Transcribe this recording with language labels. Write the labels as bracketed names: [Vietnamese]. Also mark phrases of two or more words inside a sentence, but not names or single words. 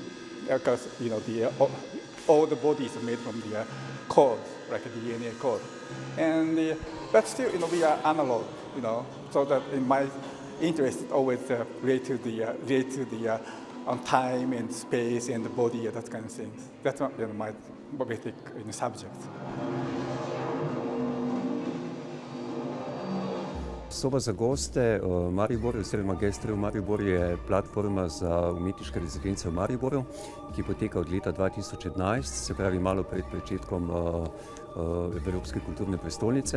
[English] Because all the bodies are made from the code, like a DNA code, and but still, we are analog, So that in my interest is always relate to the time and space and the body, that kind of things. That's my basic subject. [Slovenian] Soba za goste Maribor, oziroma Gestre v Maribor, je platforma za umetniške rezidence v Mariboru, ki poteka od leta 2011, se pravi malo pred začetkom Evropske kulturne prestolnice.